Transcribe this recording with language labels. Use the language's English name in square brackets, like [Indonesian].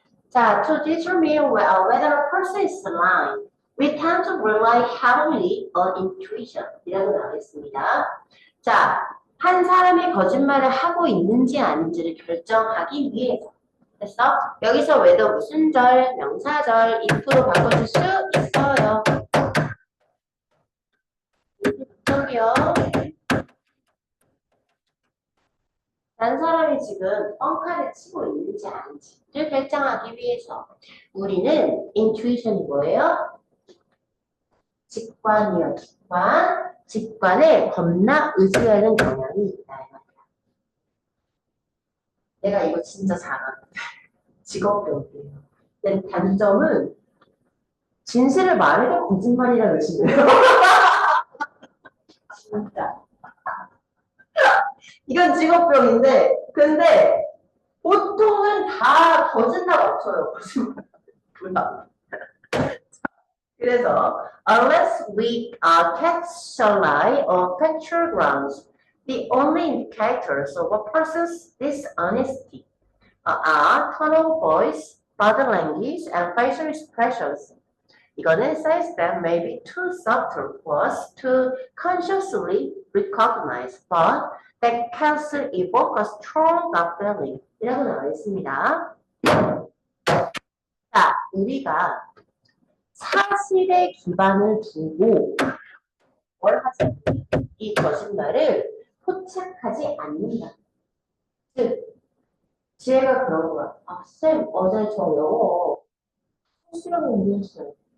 [English] 자, to determine whether a person is lying, we tend to rely heavily on intuition. [Korean] 이라고 나와있습니다. 자, 한 사람이 거짓말을 하고 있는지 아닌지를 결정하기 위해서. 됐어? 여기서 whether 무슨 절, 명사절, if로 바꿔줄 수 있어요. 저기요. 다른 사람이 지금 뻥카를 치고 있는지 아닌지를 결정하기 위해서 우리는 intuition이 뭐예요? 직관이요. 직관. 직관에 겁나 의지하는 경향이 있다. 내가 이거 진짜 잘하는데 직업병이에요. 근데 단점은 진실을 말해도 거짓말이라 의심해요. 진짜. 이건 직업병인데 근데 보통은 다 거짓말 없어요. 거짓말. 그래서 [English] unless we catch a lie on factual grounds, the only indicators of a person's dishonesty are tone of voice, body language, and facial expressions. [Korean] 이거는 [English] says that may be too subtle for us to consciously recognize, but that can still evoke a strong gut feeling. [Korean] 이라고 나와 있습니다. 자, 우리가 사실에 기반을 두고 뭘 하지? 이 거짓말을 포착하지 않는다. 즉, 지혜가 그런 거야. 아, 쌤, 어제 저 영어 실시간 공부했어요.